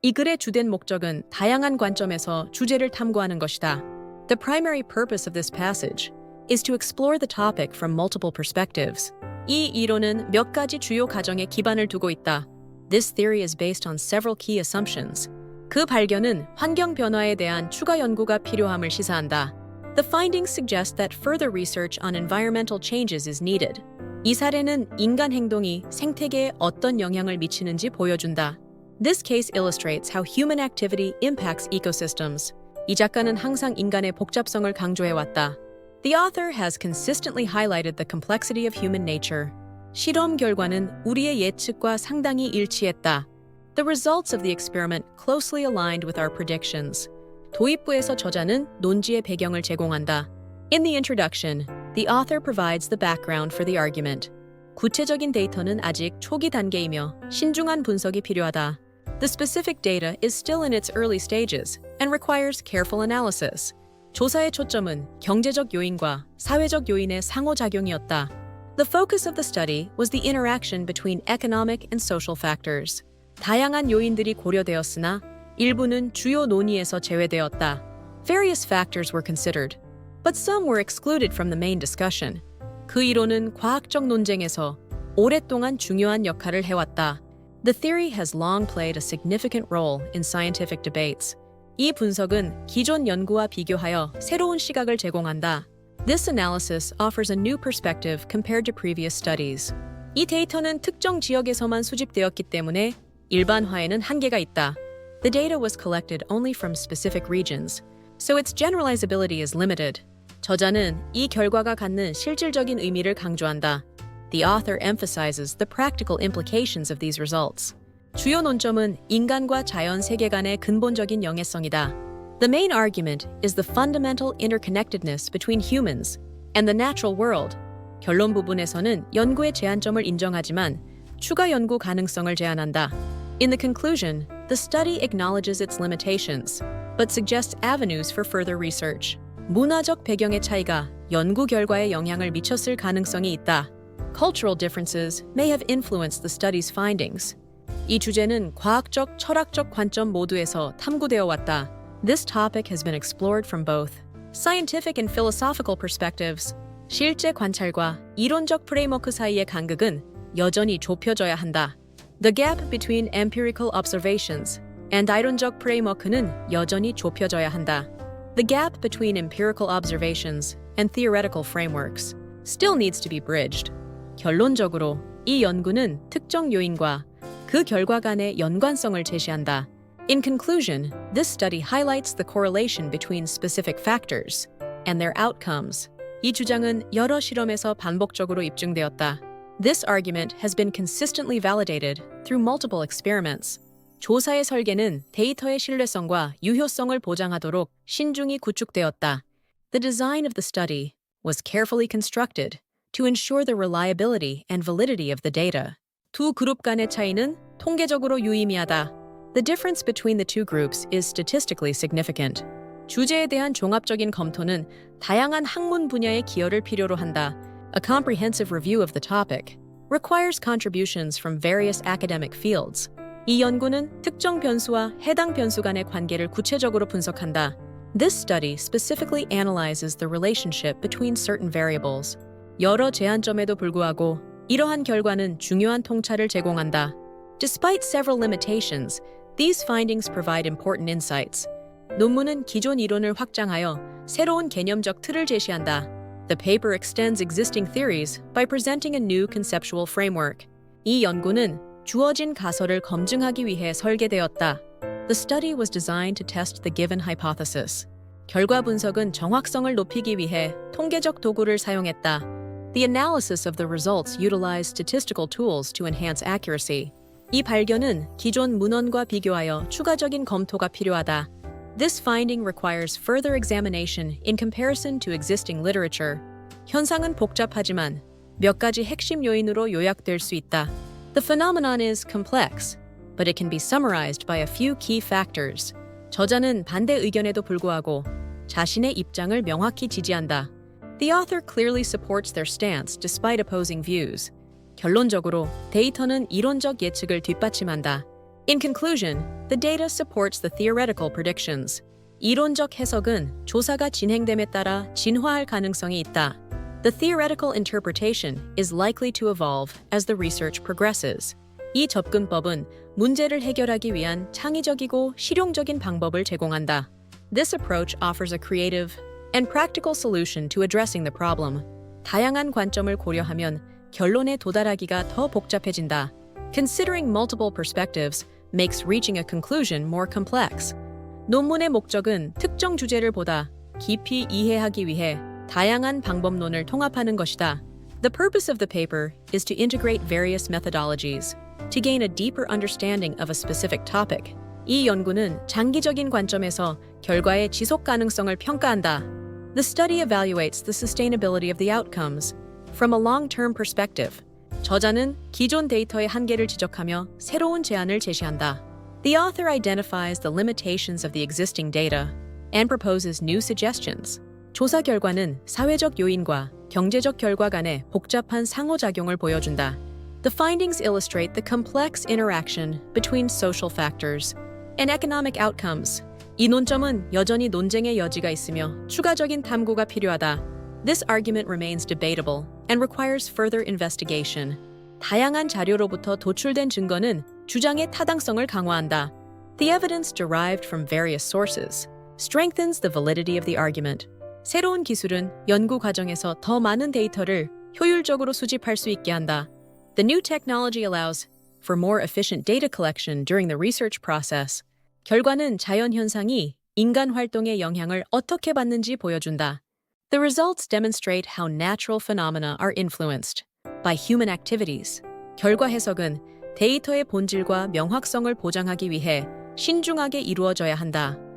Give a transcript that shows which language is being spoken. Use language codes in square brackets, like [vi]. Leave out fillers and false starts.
[ko] 이 글의 주된 목적은 다양한 관점에서 주제를 탐구하는 것이다. [en] The primary purpose of this passage is to explore the topic from multiple perspectives. [ko] 이 이론은 몇 가지 주요 가정에 기반을 두고 있다. [en] This theory is based on several key assumptions. [ko] 그 발견은 환경 변화에 대한 추가 연구가 필요함을 시사한다. [en] The findings suggest that further research on environmental changes is needed. [ko] 이 사례는 인간 행동이 생태계에 어떤 영향을 미치는지 보여준다. [en] This case illustrates how human activity impacts ecosystems. [ko] 이 작가는 항상 인간의 복잡성을 강조해왔다. [en] The author has consistently highlighted the complexity of human nature. [ko] 실험 결과는 우리의 예측과 상당히 일치했다. [en] The results of the experiment closely aligned with our predictions. [ko] 도입부에서 저자는 논지의 배경을 제공한다. [en] In the introduction, the author provides the background for the argument. [ko] 구체적인 데이터는 아직 초기 단계이며 신중한 분석이 필요하다. [en] The specific data is still in its early stages and requires careful analysis. [ko] 조사의 초점은 경제적 요인과 사회적 요인의 상호작용이었다. [en] The focus of the study was the interaction between economic and social factors. [ko] 다양한 요인들이 고려되었으나 일부는 주요 논의에서 제외되었다. [en] Various factors were considered, but some were excluded from the main discussion. [ko] 그 이론은 과학적 논쟁에서 오랫동안 중요한 역할을 해왔다. [en] The theory has long played a significant role in scientific debates. [ko] 이 분석은 기존 연구와 비교하여 새로운 시각을 제공한다. [en] This analysis offers a new perspective compared to previous studies. [ko] 이 데이터는 특정 지역에서만 수집되었기 때문에 일반화에는 한계가 있다. [en] The data was collected only from specific regions, so its generalizability is limited. [ko] 저자는 이 결과가 갖는 실질적인 의미를 강조한다. [en] The author emphasizes the practical implications of these results. [ko] 주요 논점은 인간과 자연 세계관의 근본적인 연계성이다. [en] The main argument is the fundamental interconnectedness between humans and the natural world. [ko] 결론 부분에서는 연구의 제한점을 인정하지만 추가 연구 가능성을 제안한다. [en] In the conclusion, the study acknowledges its limitations, but suggests avenues for further research. [ko] 문화적 배경의 차이가 연구 결과에 영향을 미쳤을 가능성이 있다. [en] Cultural differences may have influenced the study's findings. [ko] 이 주제는 과학적, 철학적 관점 모두에서 탐구되어 왔다. [en] This topic has been explored from both scientific and philosophical perspectives. [ko] 실제 관찰과 이론적 프레임워크 사이의 간극은 여전히 좁혀져야 한다. [en] The gap between empirical observations and [ko] 이론적 프레임워크는 여전히 좁혀져야 한다. [en] The gap between empirical observations and theoretical frameworks still needs to be bridged. [ko] 결론적으로 이 연구는 특정 요인과 그 결과 간의 연관성을 제시한다. [en] In conclusion, this study highlights the correlation between specific factors and their outcomes. [ko] 이 주장은 여러 실험에서 반복적으로 입증되었다. [en] This argument has been consistently validated through multiple experiments. [ko] 조사의 설계는 데이터의 신뢰성과 유효성을 보장하도록 신중히 구축되었다. [en] The design of the study was carefully constructed to ensure the reliability and validity of the data. [ko] 두 그룹 간의 차이는 통계적으로 유의미하다. [en] The difference between the two groups is statistically significant. [ko] 주제에 대한 종합적인 검토는 다양한 학문 분야의 기여를 필요로 한다. [en] A comprehensive review of the topic requires contributions from various academic fields. [ko] 이 연구는 특정 변수와 해당 변수 간의 관계를 구체적으로 분석한다. [en] This study specifically analyzes the relationship between certain variables. [ko] 여러 제한점에도 불구하고 이러한 결과는 중요한 통찰을 제공한다. [en] Despite several limitations, these findings provide important insights. [ko] 논문은 기존 이론을 확장하여 새로운 개념적 틀을 제시한다. [en] The paper extends existing theories by presenting a new conceptual framework. [ko] 이 연구는 주어진 가설을 검증하기 위해 설계되었다. [en] The study was designed to test the given hypothesis. [ko] 결과 분석은 정확성을 높이기 위해 통계적 도구를 사용했다. [en] The analysis of the results utilized statistical tools to enhance accuracy. [ko] 이 발견은 기존 문헌과 비교하여 추가적인 검토가 필요하다. [en] This finding requires further examination in comparison to existing literature. [ko] 현상은 복잡하지만 몇 가지 핵심 요인으로 요약될 수 있다. [en] The phenomenon is complex, but it can be summarized by a few key factors. [ko] 저자는 반대 의견에도 불구하고 자신의 입장을 명확히 지지한다. [en] The author clearly supports their stance despite opposing views. [ko] 결론적으로 데이터는 이론적 예측을 뒷받침한다. [en] In conclusion, the data supports the theoretical predictions. [ko] 이론적 해석은 조사가 진행됨에 따라 진화할 가능성이 있다. [en] The theoretical interpretation is likely to evolve as the research progresses. [ko] 이 접근법은 문제를 해결하기 위한 창의적이고 실용적인 방법을 제공한다. [en] This approach offers a creative and practical solution to addressing the problem. [ko] 다양한 관점을 고려하면 결론에 도달하기가 더 복잡해진다. [en] Considering multiple perspectives makes reaching a conclusion more complex. [ko] 논문의 목적은 특정 주제를 보다 깊이 이해하기 위해 다양한 방법론을 통합하는 것이다. [en] The purpose of the paper is to integrate various methodologies to gain a deeper understanding of a specific topic. [ko] 이 연구는 장기적인 관점에서 결과의 지속 가능성을 평가한다. [en] The study evaluates the sustainability of the outcomes from a long-term perspective. [ko] 저자는 기존 데이터의 한계를 지적하며 새로운 제안을 제시한다. [en] The author identifies the limitations of the existing data and proposes new suggestions. [ko] 조사 결과는 사회적 요인과 경제적 결과 간의 복잡한 상호작용을 보여준다. [en] The findings illustrate the complex interaction between social factors and economic outcomes. [ko] 이 논점은 여전히 논쟁의 여지가 있으며 추가적인 탐구가 필요하다. [en] This argument remains debatable and requires further investigation. [ko] 다양한 자료로부터 도출된 증거는 주장의 타당성을 강화한다. [en] The evidence derived from various sources strengthens the validity of the argument. [ko] 새로운 기술은 연구 과정에서 더 많은 데이터를 효율적으로 수집할 수 있게 한다. [en] The new technology allows for more efficient data collection during the research process. [ko] 결과는 자연 현상이 인간 활동의 영향을 어떻게 받는지 보여준다. [en] The results demonstrate how natural phenomena are influenced by human activities. [ko] 결과 해석은 데이터의 본질과 명확성을 보장하기 위해 신중하게 이루어져야 한다.